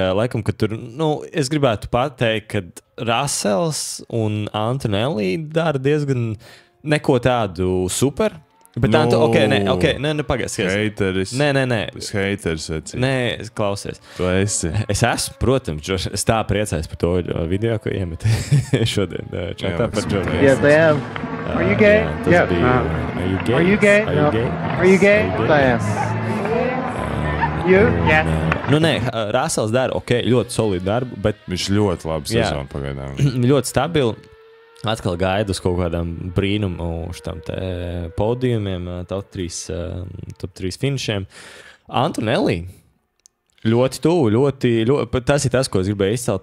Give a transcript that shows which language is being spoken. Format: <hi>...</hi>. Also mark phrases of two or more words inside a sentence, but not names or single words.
<lv>Laikam, ka tur, es gribētu pateikt, ka Russells un Antonelli dara diezgan neko tādu super. Bet tā, nē, pagaidi. Heiteris. Nē. Es heiteris esi. Nē, klausies. Tu esi. Es esmu, protams, es tā priecājos par to video, ko iemet šodien čatā par Džordžu.</lv> <en>Yes, I am. Are you gay? Yeah. Are you gay? No. Are you gay? Yes, I am. You? Yes.</en> <lv>Nu, nē, Rasels dara ļoti solidu darbu, bet Viņš ļoti labi sezonu pagaidām. ļoti stabili. Atkal gaidu uz kaut kādām brīnumu štam te podijumiem, top 3 finišiem. Antonelli ļoti tuvu, tas ir tas, ko es gribēju izcelt.</lv>